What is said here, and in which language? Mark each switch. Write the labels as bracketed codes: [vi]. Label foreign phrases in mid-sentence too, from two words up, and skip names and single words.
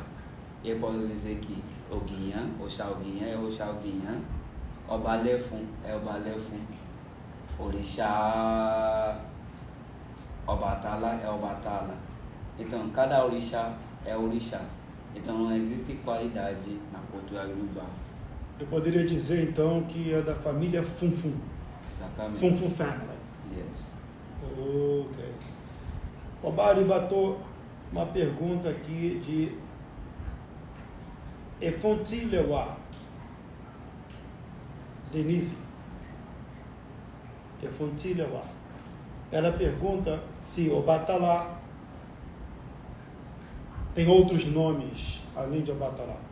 [pt] Eu posso dizer que Oguinha, Oxaguinha é Oxaguinha, Obalefun é Obalefun, orixá Obatala é Obatala. Então, cada orixá é orixá. Então, não existe qualidade na cultura Yoruba. Eu poderia dizer então que é da família Funfun. Exatamente. [en] Funfun Family. Yes. [pt] Ok. Obari botou uma pergunta aqui de Efontilewa Denise. Efontilewa. Ela pergunta se Obatala tem outros nomes além de Obatala.